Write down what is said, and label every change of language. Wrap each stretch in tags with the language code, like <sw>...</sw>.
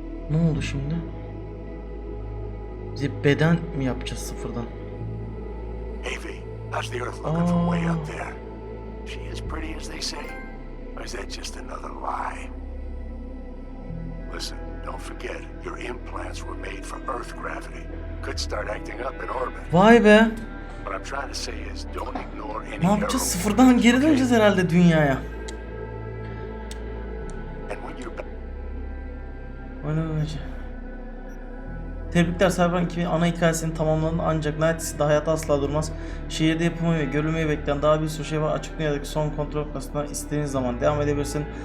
<tr>Ne oldu şimdi? Bizi beden mi yapacağız sıfırdan?</tr> <en>Evie, how's the Earth looking from way up there? She as pretty as they say? Or is that just another lie? Listen, don't forget, your implants were made for Earth gravity. Could start acting up in orbit. Vay be. What I'm trying to say is don't ignore any</en> <tr>Ne yapacağız? Sıfırdan geri döneceğiz herhalde dünyaya. Tebrikler, Cyberpunk 2000 ana hikayesinin tamamlandı ancak neredeyse hayat asla durmaz. Şehirde yapımı ve görülmeyi bekleyen daha bir sürü şey var. Açık dünyadaki son kontrol noktasına istediğin zaman devam edebilirsin.</tr>